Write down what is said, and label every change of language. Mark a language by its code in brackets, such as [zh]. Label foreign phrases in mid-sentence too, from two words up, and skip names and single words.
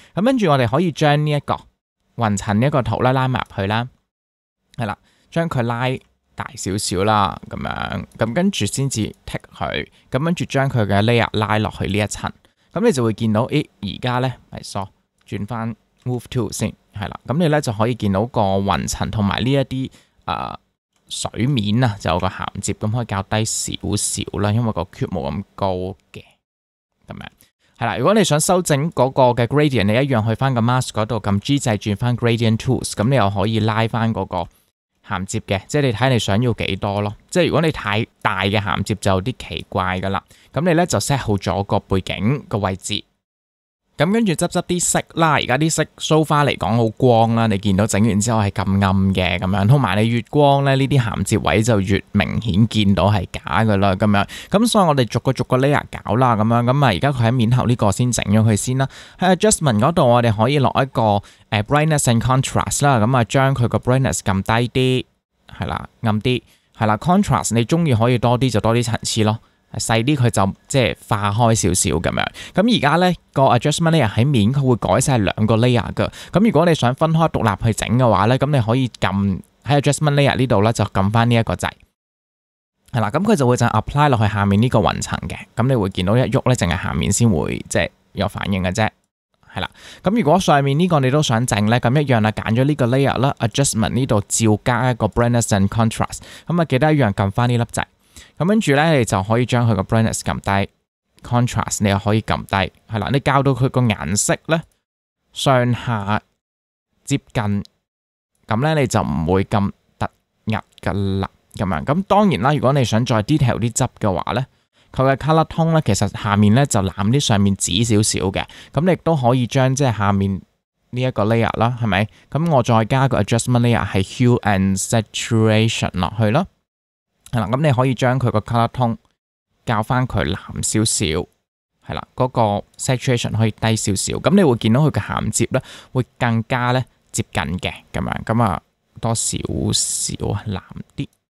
[yue] 咁跟住我哋可以將呢一個雲層呢一個圖咧拉埋入去啦，係啦。將佢拉大少少啦，咁樣，咁跟住先至剔佢，咁跟住將佢嘅 layer 拉落去呢一層，咁你就會見到，而家咧係疏轉翻 [en] move to [yue] 先，係啦，咁你咧就可以見到個雲層同埋呢一啲水面啊，就有個銜接，咁可以較低少少啦，因為個 cube 冇咁高嘅，咁樣係啦。如果你想修正嗰個嘅 gradient， 你一樣去翻個 mask 嗰度撳 G 掣轉翻 [en] gradient tools， [yue] 咁你又可以拉翻嗰個銜接嘅，即係你睇你想要幾多咯。即係如果你太大嘅銜接就有啲奇怪噶啦，咁你咧就 set 好咗個背景個位置，咁跟住執啲色啦。而家啲色 [en] so far [yue] 嚟講好光啦，你見到整完之後係咁暗嘅咁樣，同埋你越光咧，呢啲銜接位就越明顯見到係假噶啦咁樣。咁所以我哋逐個 layer 搞啦，咁樣咁啊。而家佢喺面頭呢個先整咗佢先啦。喺 adjustment 嗰度我哋可以落一個 [en] brightness and contrast [yue] 啦，咁啊將佢個 brightness 撳低啲，係啦，暗啲，係啦。contrast 你中意可以多啲就多啲層次咯，細啲佢就即係化開少少咁樣。咁而家咧個 [en] adjustment layer [yue] 喺面，佢會改晒兩個 layer 噶。咁如果你想分開獨立去整嘅話咧，咁你可以撳喺 [en] adjustment layer [yue] 呢度咧就撳翻呢一個掣，係啦。咁佢就會就 apply 落去下面呢個雲層嘅。咁你會見到一喐咧，淨係下面先會即係有反應嘅啫。係啦，咁如果上面呢個你都想整咧，咁一樣啦，揀咗呢個 layer 啦 ，adjustment 呢度照加一個 [en] brightness and contrast， [yue] 咁啊記得一樣撳翻呢粒掣，咁跟住咧你就可以將佢個 brightness 撳低 ，contrast 你又可以撳低，係啦，你校到佢個顏色咧上下接近，咁咧你就唔會咁突兀噶啦，咁樣，咁當然啦，如果你想再 detail 啲執嘅話咧。佢嘅 [en] color tone [yue] 咧，其實下面咧就藍啲，上面紫少少嘅。咁你亦都可以將即係下面呢一個 layer 啦，係咪？咁我再加個 [en] adjustment layer [yue] 係 [en] hue and saturation [yue] 落去啦。係啦，咁你可以將佢個 [en] color tone [yue] 校翻佢藍少少，係啦，嗰個 saturation 可以低少少。咁你會見到佢嘅銜接咧會更加咧接近嘅咁樣，咁啊多少少藍啲。